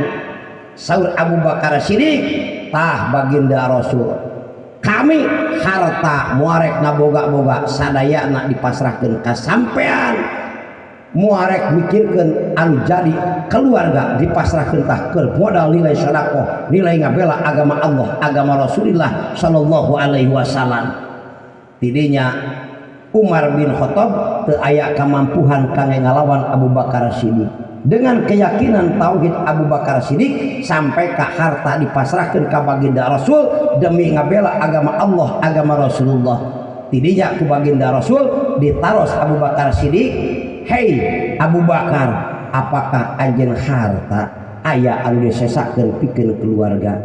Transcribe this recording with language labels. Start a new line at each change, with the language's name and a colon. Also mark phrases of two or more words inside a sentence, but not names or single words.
Sundanese: Saur Abu Bakar Siddiq, tah baginda Rasul, kami harta muarek ngaboga-boga sadayana dipasrahkeun ka sampean, muarek mikirkeun anu jadi keluarga dipasrahkeun tah keur modal nilai sedekah, nilai ngabela agama Allah, agama Rasulullah
Arabic: صلى الله عليه وسلم.
Sundanese: Tidinya Umar bin Khattab teu aya kamampuhan kangge ngalawan Abu Bakar Siddiq.
Indonesian: Dengan keyakinan tauhid
Sundanese: Abu Bakar Siddiq sampai ka harta dipasrahkeun ka baginda Rasul demi ngabela agama Allah, agama Rasulullah. Tidinya ku baginda Rasul ditaros Abu Bakar Siddiq, hei Abu Bakar, apakah anjeun harta aya anu disesakeun pikeun keluarga?